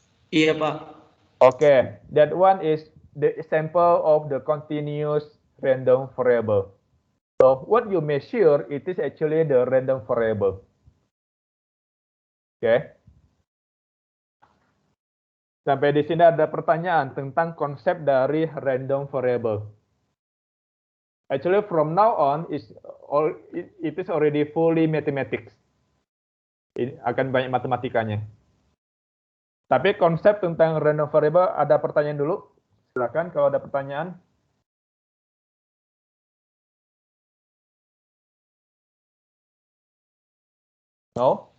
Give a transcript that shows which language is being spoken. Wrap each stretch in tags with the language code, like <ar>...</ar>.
<id>Iya, Pak.</id> <en>Okay, that one is the example of the continuous random variable. So what you measure, it is actually the random variable. Okay.</en> <id>Sampai di sini ada pertanyaan tentang konsep dari random variable.</id> <en>Actually, from now on, it is already fully mathematics.</en> <id>Ini akan banyak matematikanya. Tapi konsep tentang random variable, ada pertanyaan dulu? Silakan kalau ada pertanyaan.</id> <en>No?</en>